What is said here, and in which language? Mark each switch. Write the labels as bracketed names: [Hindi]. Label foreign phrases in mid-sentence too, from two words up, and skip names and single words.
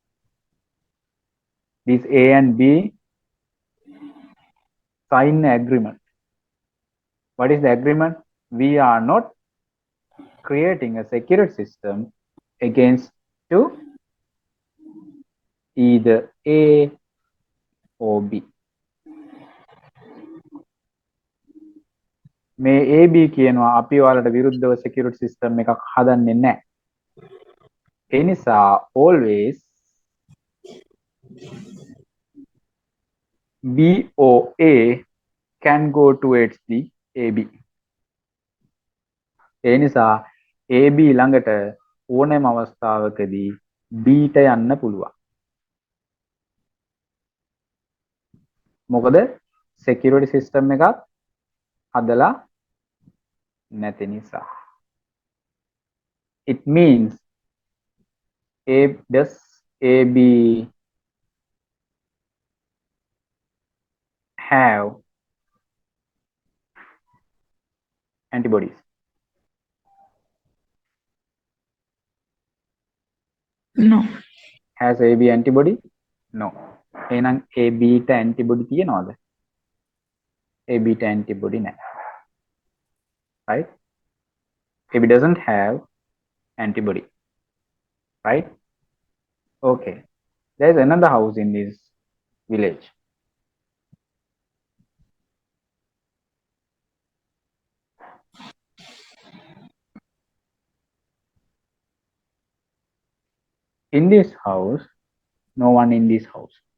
[English] This A and B sign agreement. What is the agreement? We are not creating a security system against to either A or B. [Sinhala] මේ AB කියනවා අපි ඔයාලට විරුද්ධව [English] security system [Sinhala] එකක් හදන්නේ නැහැ. ඒ නිසා [English] always B or A can go towards the AB. [Sinhala] ඒ නිසා AB ළඟට ඕනෑම අවස්ථාවකදී B ට යන්න පුළුවන්. මොකද [English] security system [Sinhala] එකක් හදලා නැති නිසා. [English] It means does AB have antibodies? No. Has AB antibody? No. [Sinhala] එහෙනම් AB ට antibody තියනවද? AB ට antibody නැහැ. [English] Right? AB doesn't have antibody. Right? Okay. There's another house in this village. In this house, no one in this house.